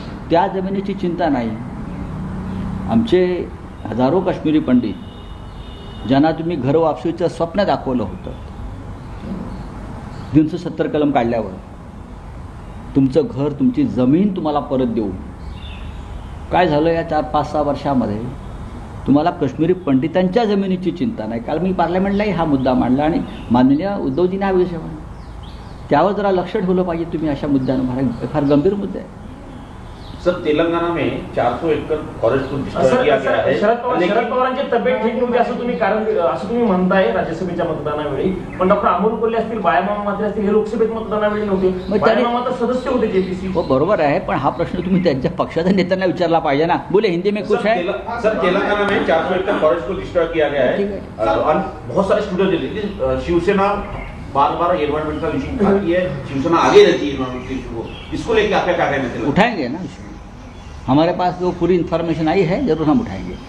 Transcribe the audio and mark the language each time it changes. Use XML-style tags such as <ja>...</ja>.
<mr>त्या जमिनीची चिंता नाही. आमचे हजारो काश्मीरी पंडित ज्यांना तुम्ही घर वापसीचं स्वप्न दाखवलं होतं, 370 कलम काढल्यावर तुमचं घर, तुमची जमीन तुम्हाला परत देऊ, काय झालं या 4-5-6 वर्षामध्ये? तुम्हाला काश्मीरी पंडितांच्या जमिनीची चिंता नाही. काल मी पार्लमेंटलाही हा मुद्दा मांडला आणि माननीय उद्धवजींनी हा विषय मांडला. त्यावर जरा लक्ष ठेवलं पाहिजे तुम्ही अशा मुद्द्यांवर. फार गंभीर मुद्दे आहे.</mr> <hi>सर, तेलंगाना में 400 एकड़ फॉरेस्ट को डिस्ट्रॉय किया गया है.</hi> <mr>शरद पवारांची तब्येत ठीक नव्हती असं तुम्ही म्हणताय राज्यसभेच्या मतदानावेळी. पण डॉक्टर अमोल कोल्हे असतील, बाळामामा मात्रे असतील, हे लोकसभेत मतदानावेळी नव्हते. बाळामामा तर सदस्य होते जेपीसी. हो बरोबर आहे, पण हा प्रश्न तुम्ही त्यांच्या पक्षाच्या नेत्यांना विचारला पाहिजे ना.</mr> <hi>बोले हिंदी में कुछ है? सर, तेलंगाना में 400 एकड़ फॉरेस्ट को डिस्ट्रॉय किया गया है और बहुत सारे स्टूडेंट, शिवसेना बार-बार एनवायरमेंट का इशू उठाती है, शिवसेना आगे रहती है एनवायरमेंट के इशू को. इसको लेकर आपका क्या कहना है? उठाएंगे ना, हमारे पास जो पूरी इन्फॉर्मेशन आई है जरूर हम उठाएंगे.</hi>